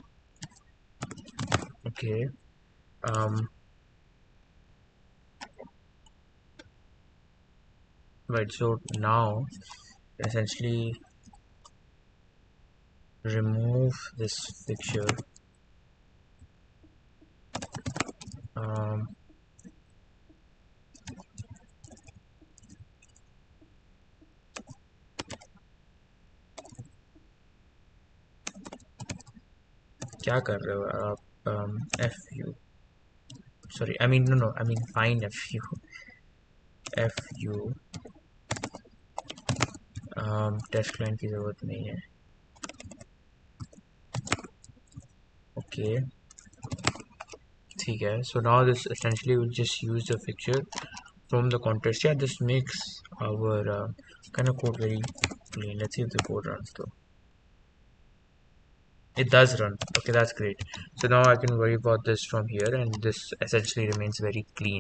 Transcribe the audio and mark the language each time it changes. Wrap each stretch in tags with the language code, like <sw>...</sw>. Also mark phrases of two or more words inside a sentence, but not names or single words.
<en>Okay. Um. Right. So now essentially remove this fixture. Um.</en> <hi>क्या कर रहे हो आप?</hi> <en>Fu. Sorry. I mean no. I mean fine fu. Fu. test client</en> <hi>की ज़रूरत नहीं है.</hi> <en>Okay.</en> <hi>ठीक है.</hi> <en>So now this essentially will just use the fixture from the context. Yeah, this makes our kind of code very plain. Let's see if the code runs though. It does run. Okay, that's great. So now I can worry about this from here, and this essentially remains very clean.</en>